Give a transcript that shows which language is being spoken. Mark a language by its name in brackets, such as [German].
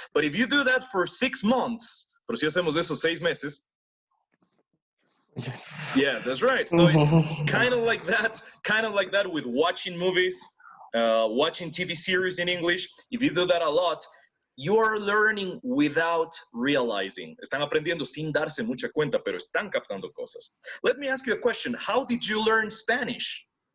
[English] But if you do that for 6 months, pero si hacemos eso 6 meses, Yes. Yeah, that's right. So it's kind of like that with watching movies, watching TV series in English. If you do that a lot, you are learning without realizing. [Spanish] Están aprendiendo sin darse mucha cuenta, pero están captando cosas. [English] Let me ask you a question. How did you learn Spanish?